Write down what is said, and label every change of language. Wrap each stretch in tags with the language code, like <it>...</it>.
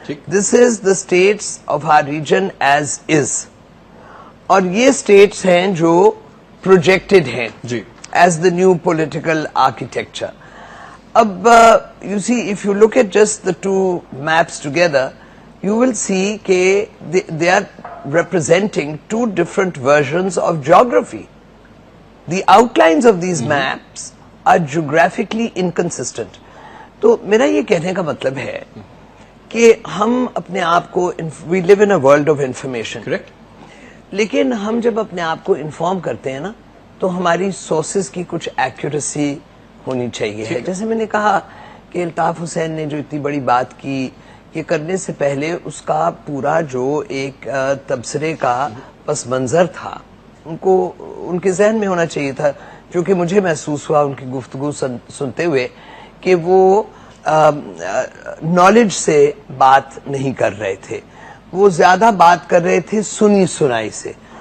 <en>This is the states of our region as is, और ये states हैं जो प्रोजेक्टेड हैं as the new political architecture. अब you see, if you look at just the two maps together, you will see that they are representing two different versions of geography. The outlines of these maps are geographically inconsistent.</en> <hi>तो मेरा ये कहने का मतलब है कि हम अपने आप को,</hi> <en>we live in a world of information. Correct.</en> <hi>लेकिन हम जब अपने आप को इन्फॉर्म करते हैं ना, तो हमारी सोर्सेज की कुछ एक्यूरेसी होनी चाहिए है. जैसे मैंने कहा कि अल्ताफ हुसैन ने जो इतनी बड़ी बात की, ये करने से पहले उसका पूरा जो एक तबसरे का पस मंजर था, उनको उनके जहन में होना चाहिए था, जो कि मुझे महसूस हुआ उनकी गुफ्तगू सुनते हुए कि वो नॉलेज से बात नहीं कर रहे थे, वो ज्यादा बात कर रहे थे सुनी सुनाई से.</hi>